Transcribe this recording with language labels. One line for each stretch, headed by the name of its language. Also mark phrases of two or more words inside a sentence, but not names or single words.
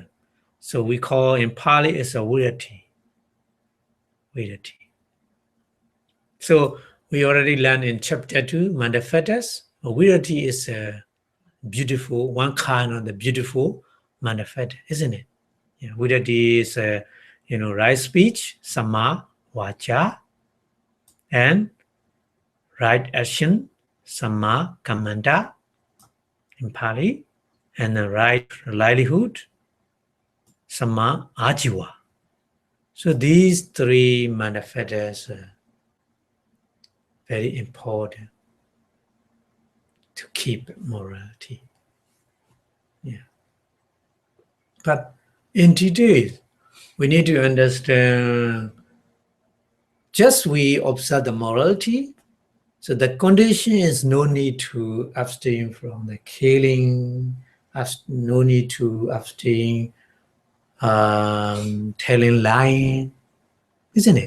English: So we call in Pali is a virati. So we already learned in chapter 2, manifestus. Virati is a beautiful, one kind of the beautiful manifest, isn't it? Yeah. Virati is right speech,
Pali: samma, vacha,
English: and right action,
Pali: samma, kammanta
English: in Pali, and the right livelihood,
Pali: samma, ajiva.
English: So these three manifestos are very important to keep morality. Yeah. But in today's, we need to understand, just we observe the morality, so the condition is no need to abstain from the killing, no need to abstain telling lying, isn't it?